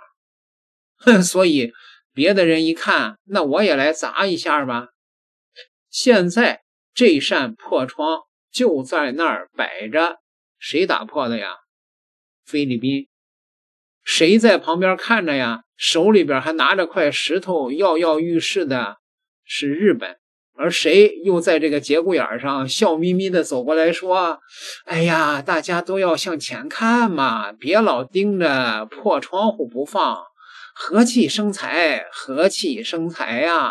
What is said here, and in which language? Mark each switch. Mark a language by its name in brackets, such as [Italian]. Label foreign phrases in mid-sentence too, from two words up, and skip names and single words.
[Chinese] 所以別的人一看，那我也來砸一下吧。現在這扇破窗就在那兒擺着，誰打破的呀？菲律賓。誰在旁邊看着呀？手裡邊還拿着塊石頭躍躍欲試的是日本。而誰又在這個節骨眼上笑眯眯的走過來說，哎呀，大家都要向前看嘛，別老盯着破窗戶不放，和氣生財，和氣生財呀。